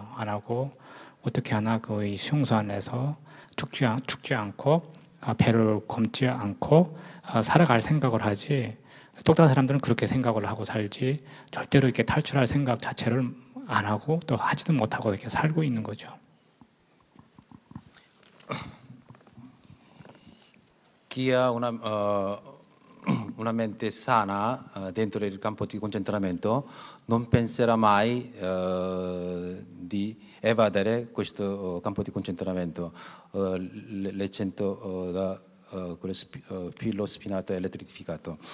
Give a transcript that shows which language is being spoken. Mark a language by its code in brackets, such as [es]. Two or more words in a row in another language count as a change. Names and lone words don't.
[ko] 안 하고 어떻게 하나 그 수용소 안에서 죽지 않고 배를 검지 않고 살아갈 생각을 하지. 똑똑한 사람들은 그렇게 생각을 하고 살지 절대로 이렇게 탈출할 생각 자체를 안 하고 또 하지도 못하고 이렇게 살고 있는 거죠. [it] Chi ha una mente sana dentro il campo di concentramento non penserà mai di evadere questo campo di concentramento, l'eccento da quello filo spinato e elettrificato.